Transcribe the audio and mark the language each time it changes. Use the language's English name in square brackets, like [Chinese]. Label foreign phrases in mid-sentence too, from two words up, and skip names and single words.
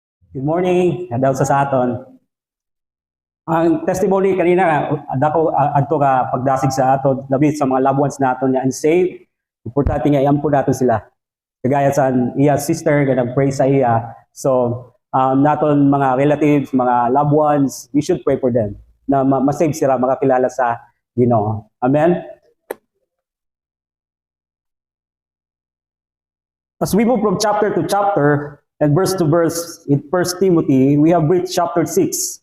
[Hiligaynon] Good morning, daw sa aton. Ang testimony kanina, dako adto ka pagdasig sa aton, labi sa mga [English] loved ones [Hiligaynon] naton nga unsaved. Importante nga iampo naton sila. Kagaya sa iya sister nga nag-pray sa iya. So, naton mga relatives, mga [English] loved ones, we should pray for them [Hiligaynon] na ma-save sila, makakilala sa Ginoo. Amen. [English] As we move from chapter to chapter and verse to verse in 1 Timothy, we have reached chapter 6.